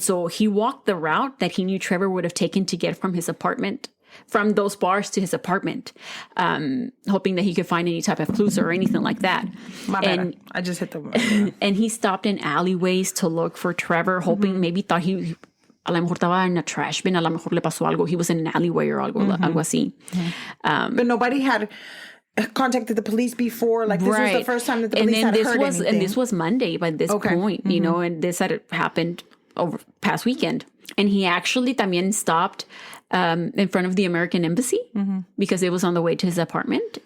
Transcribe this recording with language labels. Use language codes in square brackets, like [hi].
[en] So he walked the route that he knew Trevor would have taken to get from his apartment, from those bars to his apartment, hoping that he could find any type of clues or anything like that. My bad. I just hit the... And he stopped in alleyways to look for Trevor, hoping, maybe thought he... [es] A lo mejor estaba en [en] a trash bin, [es] a lo mejor le pasó algo. [en] He was in an alleyway or [es] algo así. [en] But nobody had contacted the police before? Like, this was the first time that the police had heard anything? And this was Monday by this point, you know, and this had happened over past weekend. And he actually [es] también [en] stopped in front of the American Embassy because it was on the way to his apartment.